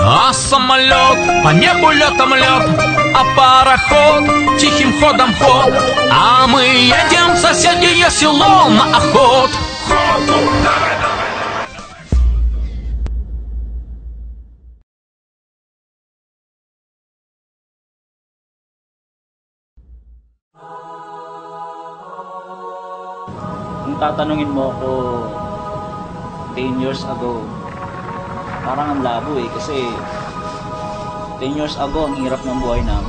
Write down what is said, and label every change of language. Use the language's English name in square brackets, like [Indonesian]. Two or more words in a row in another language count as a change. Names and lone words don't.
[Russian] нас самолет, по небу летом лед, а пароход тихим ходом ход. А мы едем в соседнее село на охоту. [Filipino] Kung tatanungin mo ako [English] 10 years ago, [Filipino] parang ang labo kasi [English] 10 years ago [Filipino] ang hirap ng buhay namin.